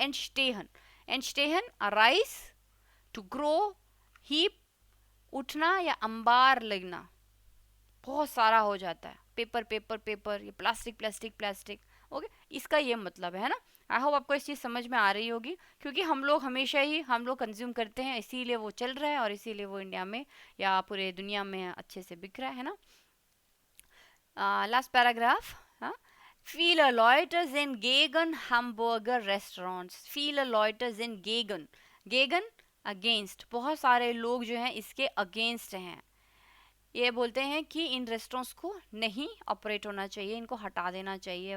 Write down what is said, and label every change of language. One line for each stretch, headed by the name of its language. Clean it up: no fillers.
Hindi: एंडस्टेहन, एंडस्टेहन arise, to grow, heap उठना या अंबार लगना, बहुत सारा हो जाता है, पेपर पेपर पेपर, ये प्लास्टिक प्लास्टिक प्लास्टिक। ओके, इसका ये मतलब है ना। आई होप आपको इस चीज़ समझ में आ रही होगी, क्योंकि हम लोग हमेशा ही हम लोग कंज्यूम करते हैं, इसीलिए वो चल रहा है और इसीलिए वो इंडिया में या पूरे दुनिया में अच्छे से बिक रहा है ना।
German: लास्ट पैराग्राफ, Viele Leute sind gegen Hamburger Restaurants. Viele Leute sind gegen. Gegen against.
Hindi: बहुत सारे लोग जो हैं इसके अगेंस्ट हैं। ये बोलते हैं कि इन रेस्टोरेंट्स को नहीं ऑपरेट होना चाहिए, इनको हटा देना चाहिए।